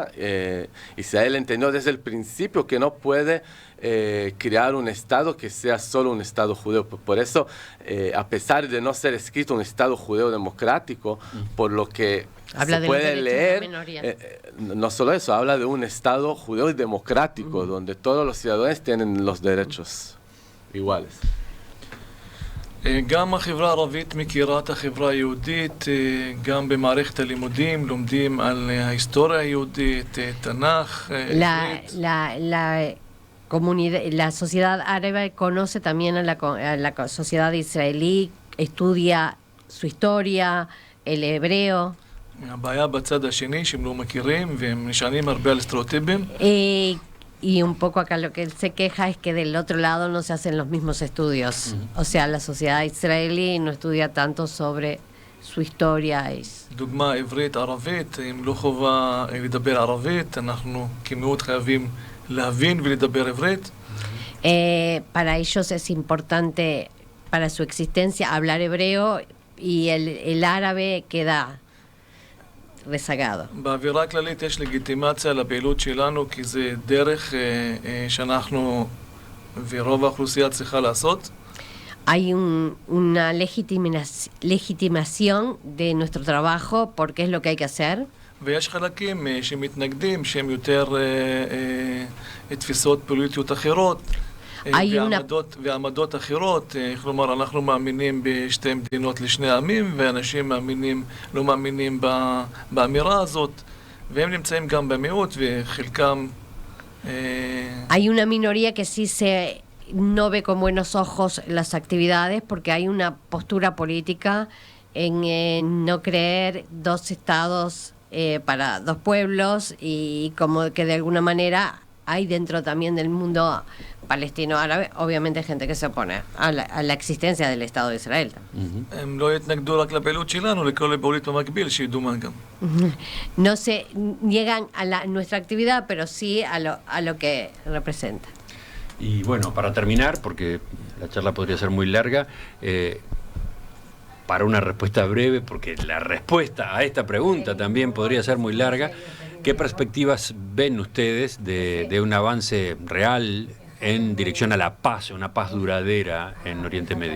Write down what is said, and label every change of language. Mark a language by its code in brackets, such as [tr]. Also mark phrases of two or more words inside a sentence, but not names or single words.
[es] Israel entendió desde el principio que no puede crear un Estado que sea solo un Estado judío. Por eso, a pesar de no ser escrito un Estado judío democrático, por lo que se puede leer, no solo eso, habla de un Estado judío y democrático, donde todos los ciudadanos tienen los derechos iguales. [he] גם החברה הערבית מכירה את החברה היהודית, גם במערכת הלימודים, לומדים על ההיסטוריה היהודית, תנ"ך, עברית. [es] La sociedad árabe conoce también a la sociedad israelí, estudia su historia, el hebreo. [he] הבעיה בצד השני שהם לא מכירים והם נשענים הרבה על סטריאוטיפים. [es] Y un poco acá lo que él se queja es que del otro lado no se hacen los mismos estudios. O sea, la sociedad israelí no estudia tanto sobre su historia. [he] דוגמה עברית ערבית, אם לא חובה לדבר ערבית, אנחנו כמיעוט חייבים להבין ולדבר עברית. [es] Para ellos es importante, para su existencia, hablar hebreo y el árabe queda rezagado. [he] באווירה הכללית יש לגיטימציה לפעילות שלנו, כי זה דרך שאנחנו ורוב האוכלוסייה צריכה לעשות. [es] Hay una legitimación de nuestro trabajo porque es lo que hay que hacer. [he] ויש חלקים שמתנגדים, שהם יותר תפיסות פוליטיות אחרות. ועמדות אחרות, כלומר אנחנו מאמינים בשתי מדינות לשני עמים, ואנשים לא מאמינים באמירה הזאת, והם נמצאים גם במיעוט וחלקם... [es] Hay una minoría que sí no ve con buenos ojos las actividades porque hay una postura política en no creer dos estados para dos pueblos, y como que de alguna manera hay dentro también del mundo palestino-árabe, obviamente, gente que se opone a la existencia del Estado de Israel. [he] הם לא יתנגדו רק לפעילות שלנו, לכל הפעילות במקביל, שידעו מה גם. [es] No se niegan a nuestra actividad, pero sí a lo que representa. Y bueno, para terminar, porque la charla podría ser muy larga, para una respuesta breve, porque la respuesta a esta pregunta también podría ser muy larga, ¿qué perspectivas ven ustedes de un avance real en dirección a la paz, una paz duradera en Oriente Medio?